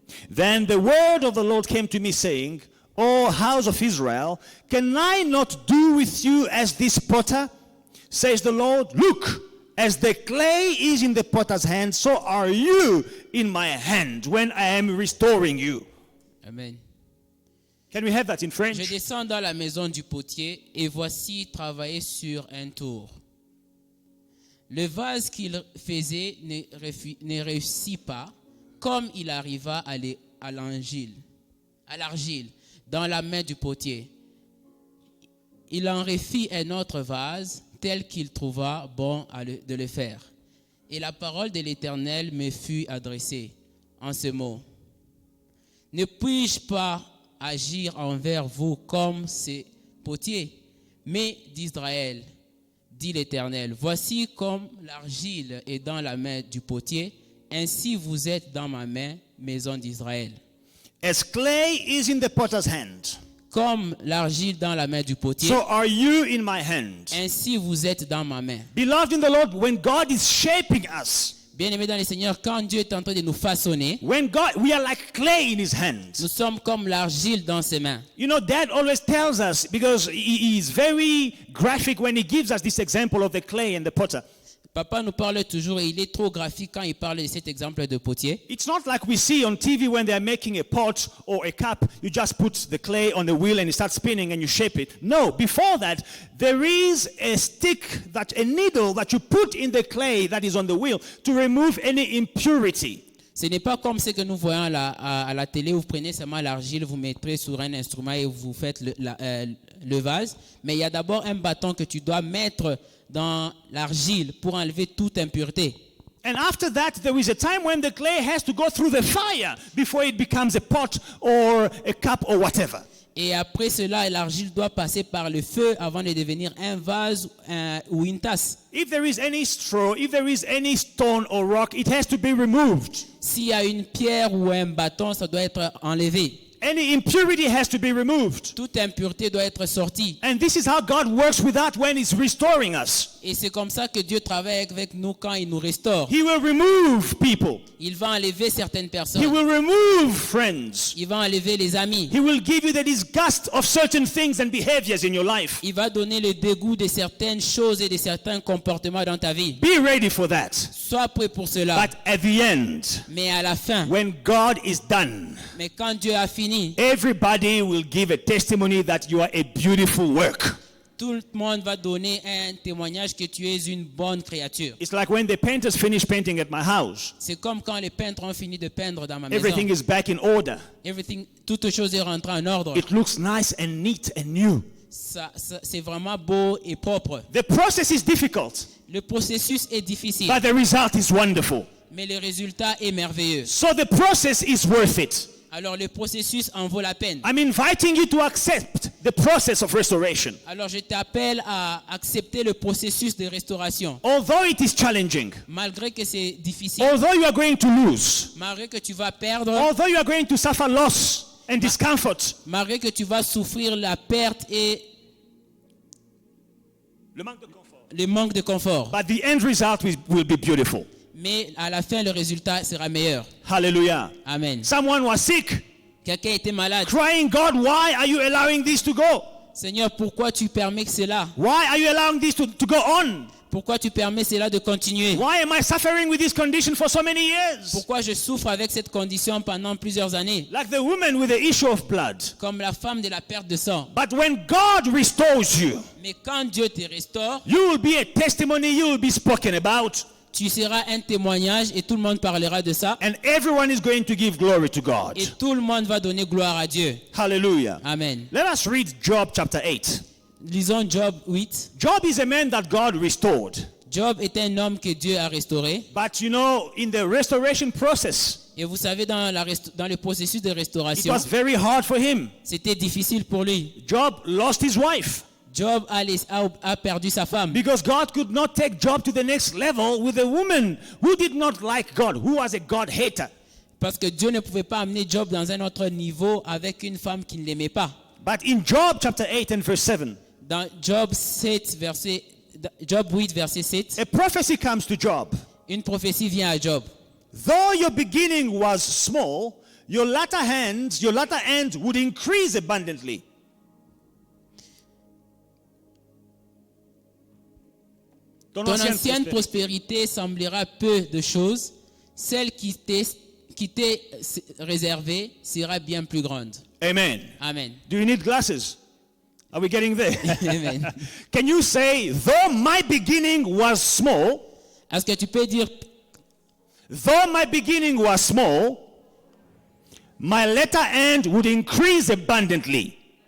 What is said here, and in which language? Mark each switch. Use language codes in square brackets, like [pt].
[en] Then the word of the Lord came to me, saying, O house of Israel, can I not do with you as this potter? Says the Lord, look, as the clay is in the potter's hand, so are you in my hand when I am restoring you. Amen. Can we have that in [fr] Je [en] French? [fr] descends dans la maison du potier et voici travailler sur un tour. Le vase qu'il faisait ne réussit pas, comme il arriva à l'argile dans la main du potier. Il en refit un autre vase tel qu'il trouva bon de le faire. Et la parole de l'Éternel me fut adressée en ce mot. Ne puis-je pas agir envers vous comme ces potiers, mais d'Israël, dit l'Éternel, voici comme l'argile est dans la main du potier, ainsi vous êtes dans ma main, maison d'Israël. [en] As clay is in the potter's hand, [fr] Comme l'argile dans la main du potier, [en] so are you in my hand. [fr] ainsi vous êtes dans ma main. [en] Beloved in the Lord, when God is shaping us, [fr] Bien-aimés dans le Seigneur, quand Dieu est en train de nous façonner, [en] we are like clay in his hands. [fr] nous sommes comme l'argile dans ses mains. [en] You know, Dad always tells us, because he is very graphic when he gives us this example of the clay and the potter. [fr] Papa nous parle toujours, et il est trop graphique quand il parle de cet exemple de potier. [en] It's not like we see on TV when they're making a pot or a cup, you just put the clay on the wheel and it starts spinning and you shape it. No, before that, there is a stick, a needle that you put in the clay that is on the wheel to remove any impurity. [fr] Ce n'est pas comme ce que nous voyons à la télé, où vous prenez seulement l'argile, vous mettrez sur un instrument et vous faites le vase. Mais il y a d'abord un bâton que tu dois mettre dans l'argile pour enlever toute impureté. [en] And after that, there is a time when the clay has to go through the fire before it becomes a pot or a cup or whatever. [fr] Et après cela, l'argile doit passer par le feu avant de devenir un vase ou une tasse. [en] If there is any straw, if there is any stone or rock, it has to be removed. [fr] S'il y a une pierre ou un bâton, ça doit être enlevé. [en] Any impurity has to be removed. [fr] Toute impureté doit être sortie. [en] And this is how God works with that when He's restoring us. [fr] Et c'est comme ça que Dieu travaille avec nous quand il nous restaure. [en] He will remove people. [fr] Il va enlever certaines [en] He [fr] personnes. [en] will remove friends. [fr] Il va enlever les amis. [en] He will give you the disgust of certain things and behaviors in your life. [fr] Il va donner le dégoût de certaines choses et de certains comportements dans ta vie. [en] Be ready for that. [fr] Sois prêt pour cela. [en] But at the end, [fr] Mais à la fin, [en] when God is done, [fr] mais quand Dieu a fini, [en] everybody will give a testimony that you are a beautiful work. [fr] tout le monde va donner un témoignage que tu es une bonne créature. [en] It's like when the painters finish painting at my house. [fr] C'est comme quand les peintres ont fini de peindre dans ma [en] Everything [fr] maison. [en] is back in order. [fr] Toute chose est rentrée en ordre. [en] It looks nice and neat and new. [fr] C'est vraiment beau et propre. [en] The process is difficult, [fr] Le processus est difficile, [en] but the result is wonderful. [fr] mais le résultat est merveilleux. [en] So the process is worth it. [fr] Alors le processus en vaut la peine. [en] I'm inviting you to accept the process of restoration. [fr] Alors je t'appelle à accepter le processus de restauration. [en] Although it is challenging, [fr] Malgré que c'est difficile, [en] although you are going to lose, [fr] malgré que tu vas perdre, [en] although you are going to suffer loss and discomfort, [fr] malgré que tu vas souffrir la perte et le manque de confort. [en] but the end result will be beautiful. [fr] Mais à la fin, le résultat sera meilleur. [en] Hallelujah. Amen. Someone was sick, [fr] Quelqu'un était malade. [en] crying, God, why are you allowing this to go? [fr] Seigneur, pourquoi tu permets que cela? [en] Why are you allowing this to go on? [fr] Pourquoi tu permets cela de continuer? [en] Why am I suffering with this condition for so many years? [fr] Pourquoi je souffre avec cette condition pendant plusieurs années? [en] Like the woman with the issue of blood. [fr] Comme la femme de la perte de sang. [en] But when God restores you, [fr] Mais quand Dieu te restaure, [en] you will be a testimony, you will be spoken about, [fr] tu seras un témoignage et tout le monde parlera de ça. [en] and everyone is going to give glory to God. [fr] Et tout le monde va donner gloire à Dieu. [en] Hallelujah. Amen. Let us read Job chapter 8. [fr] Lisons Job 8. [en] Job is a man that God restored. [fr] Job est un homme que Dieu a restauré. [en] But you know, in the restoration process, [fr] Et vous savez, dans le processus de [en] it [fr] restauration, [en] was very hard for him. [fr] c'était difficile pour lui. [en] Job lost his wife [fr] Job a perdu sa femme. [en] because God could not take Job to the next level with a woman who did not like God, who was a God hater. [fr] Parce que Dieu ne pouvait pas amener Job dans un autre niveau avec une femme qui ne l'aimait pas. [en] But in Job chapter 8 and verse 7, [fr] Dans Job 8, verset 7, [en] a prophecy comes to Job. [fr] une prophétie vient à Job. [en] Though your beginning was small, your latter end would increase abundantly. [fr] Ton Ton ancienne ancienne prospérité. prospérité semblera peu de choses. Celle qui t'est réservée sera bien plus grande. [en] Amen. Amen. Do you need glasses? Are we getting there? Amen. Can you say, though my beginning was small, [fr] Est-ce que tu peux dire, [en] though my beginning was small, my latter end would increase abundantly.